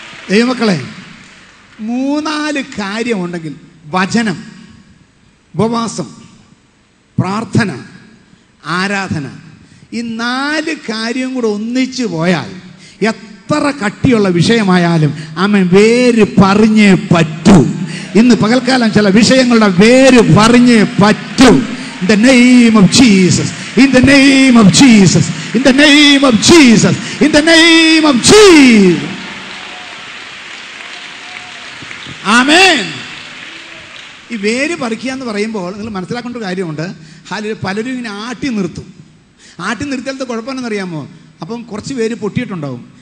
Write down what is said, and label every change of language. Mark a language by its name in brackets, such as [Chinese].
[Malayalam] ദൈവമക്കളെ, 3-4 കാര്യമുണ്ടെങ്കിൽ വചനം, ഉപവാസം, പ്രാർത്ഥന, ആരാധന, ഈ 4 കാര്യം കൂടെ ഒന്നിച്ചു പോയാൽ എത്ര കട്ടിയുള്ള വിഷയമായാലും ആമേൻ വേര് പറഞ്ഞേ പറ്റൂ. ഇന്ന് പകൽക്കാലം ചില വിഷയങ്ങളുടെ വേര് പറഞ്ഞേ പറ്റൂ. [English] In the name of Jesus, in the name of Jesus, in the name of Jesus, in the name of Jesus. [Malayalam] ആമേൻ. ഈ വേര് പറിക്കുക എന്ന് പറയുമ്പോൾ നിങ്ങൾ മനസ്സിലാക്കേണ്ട ഒരു കാര്യമുണ്ട്. പലരും ഇങ്ങനെ ആട്ടി നിർത്തും. ആട്ടി നിർത്തിയാലത്തെ കുഴപ്പമെന്നറിയാമോ? അപ്പം കുറച്ച് പേര് പൊട്ടിയിട്ടുണ്ടാവും.